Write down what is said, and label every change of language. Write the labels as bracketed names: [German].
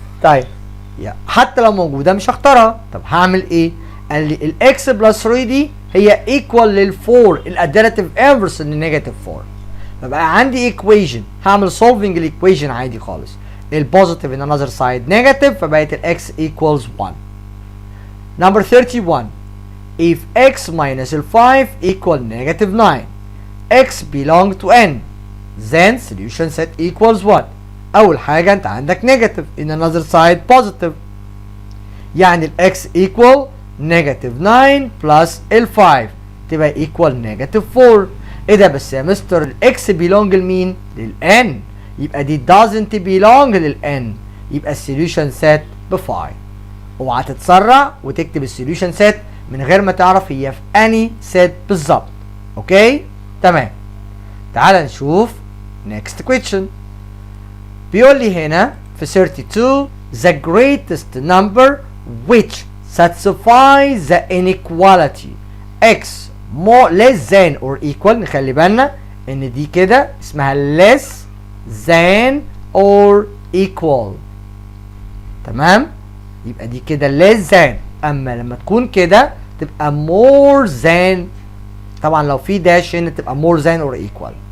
[Arabic] طيب حتى لو موجوده مش هختارها. طب هعمل ايه؟ قال لي الاكس بلس 3 دي هي ايكوال لل 4 الاديتيف انفرس للنيجاتيف 4، فبقى عندي ايكويشن هعمل سولفنج الايكويشن عادي خالص. البوزيتيف ان انذر سايد نيجاتيف فبقت الاكس ايكوالز 1. [English] Number 31 if x minus 5 equal negative 9 x belong to n then solution set equals what؟ [Arabic] اول حاجه انت عندك [English] negative in another side positive، يعني الاكس equal negative 9 plus ال5 تبقى equal negative 4. [Arabic] ايه ده بس يا مستر الاكس belong لمين؟ للn، يبقى دي doesn't belong للn، يبقى السوليوشن سيت ب 5. اوعى تتسرع وتكتب السوليوشن سيت من غير ما تعرف هي في اني سيت بالظبط. اوكي؟ تمام. تعال نشوف [English] next question. بيقول لي هنا في 32 the greatest number which satisfies the inequality x more less than or equal. [Arabic] نخلي بالنا ان دي كده اسمها less than or equal. تمام؟ يبقى دي كده less than، اما لما تكون كده تبقى more than، طبعا لو في داش هنا تبقى more than or equal.